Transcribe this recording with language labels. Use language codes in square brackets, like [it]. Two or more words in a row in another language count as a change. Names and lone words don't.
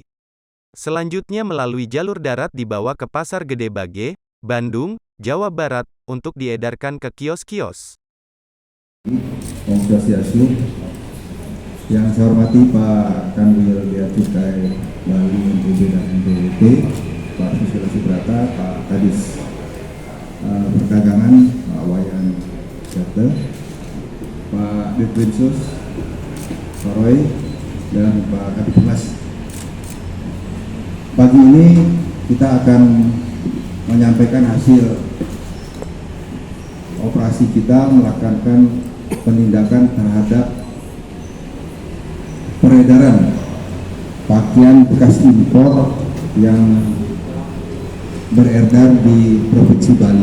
[id] Selanjutnya melalui jalur darat dibawa ke Pasar Gede Bage, Bandung, Jawa Barat, untuk diedarkan ke kios-kios. [ban] Om Swastiastu. [id] Yang saya hormati Pak Kanwil Bea Cukai Bali NTB dan NPWP, Pak Susilo Subrata, Pak Kadis Perdagangan, Pak Wayan Serte, Pak Ditreskrimsus, Pak Roy, dan Pak Kadiphumas. Pagi ini kita akan menyampaikan hasil operasi kita melakukan penindakan terhadap peredaran pakaian bekas impor yang beredar di Provinsi Bali.